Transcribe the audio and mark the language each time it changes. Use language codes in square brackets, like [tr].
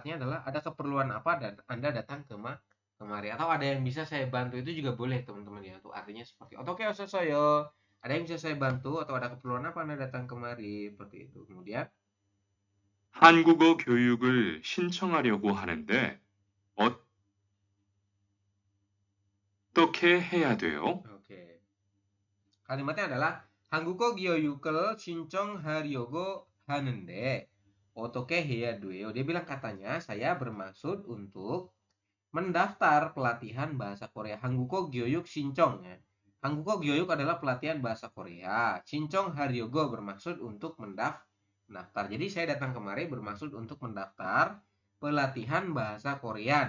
[id] Artinya adalah ada keperluan apa dan Anda datang kemari, atau ada yang bisa saya bantu, itu juga boleh teman-teman ya. Tuh artinya seperti otoke ososoyo, ada yang bisa saya bantu atau ada keperluan apa Anda datang kemari, seperti itu. Kemudian [ko] 한국어 교육을 신청하려고 하는데 어떻게 해야 돼요? [id] oke. Kalimatnya adalah [ko] 한국어 교육을 신청하려고 하는데 어떻게 해야 돼요? [id] Dia bilang katanya saya bermaksud untuk mendaftar pelatihan bahasa Korea. [ko] Hanguko Gyoyuk Shinchong [id] ya. [ko] Hanguko Gyoyuk [id] adalah pelatihan bahasa Korea. [ko] Shinchong Haryogo [id] bermaksud untuk mendaftar. Jadi saya datang kemari bermaksud untuk mendaftar pelatihan bahasa Korea.